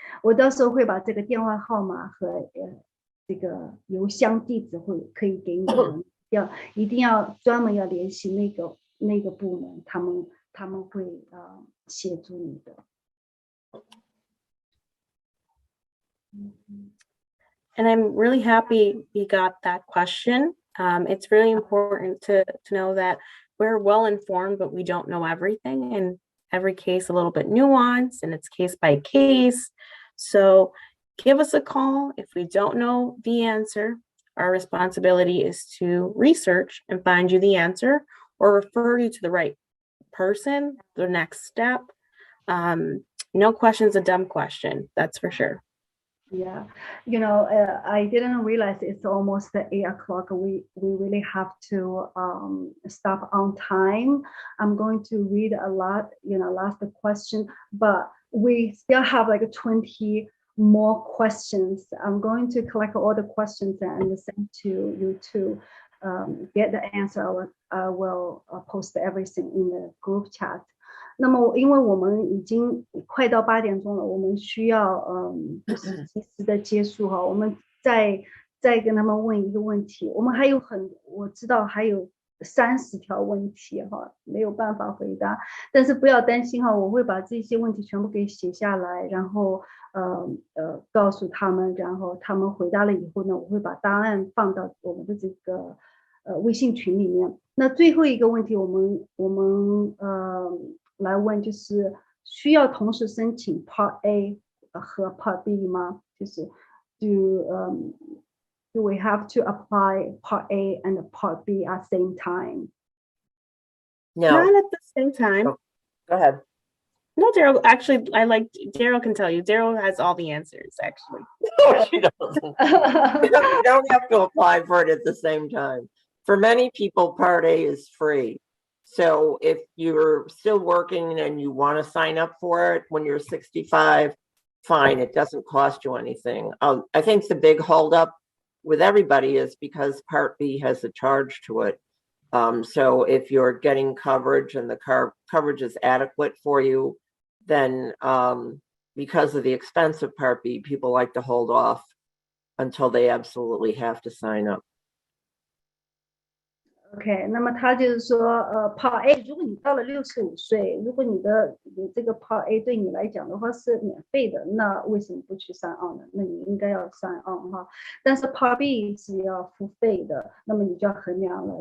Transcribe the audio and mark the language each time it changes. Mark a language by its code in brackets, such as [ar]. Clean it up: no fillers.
[zh] 我到时候会把这个电话号码和这个邮箱地址可以给你们，一定要专门要联系那个部门，他们会协助你的。 [en] And I'm really happy you got that question. It's really important to know that we're well informed, but we don't know everything, and every case a little bit nuanced, and it's case by case. So give us a call if we don't know the answer. Our responsibility is to research and find you the answer or refer you to the right person, the next step. No question's a dumb question, that's for sure. Yeah, I didn't realize it's almost 8 o'clock. We really have to stop on time. I'm going to read a lot, last question, but we still have like 20 more questions. I'm going to collect all the questions and send to you too. get the answer, I will post everything in the group chat. [zh] 那么，因为我们已经快到8点钟了，我们需要就是及时的结束哈。我们再跟他们问一个问题，我们还有我知道还有30条问题哈，没有办法回答，但是不要担心哈，我会把这些问题全部给写下来，然后告诉他们，然后他们回答了以后呢，我会把答案放到我们的这个微信群里面。那最后一个问题，我们来问，就是需要同时申请 Part A 和 Part B 吗？ [en] 就是do we have to apply Part A and Part B at the same time? No, Not at the same time. Oh. Go ahead. No, Daryl, actually, Daryl can tell you. Daryl has all the answers, actually. No, she doesn't. You don't have to apply for it at the same time. For many people, Part A is free. So if you're still working and you want to sign up for it when you're 65, fine, it doesn't cost you anything. I think the big holdup with everybody is because Part B has a charge to it. So if you're getting coverage and the coverage is adequate for you, then because of the expense of Part B, people like to hold off until they absolutely have to sign up. [zh] OK， 那么他就是说，Part A， 如果你到了65岁，如果你这个 Part A 对你来讲的话是免费的，那为什么不去 [en] sign on [zh] 呢？那你应该要sign on哈。但是 Part B 是要付费的，那么你就要衡量了。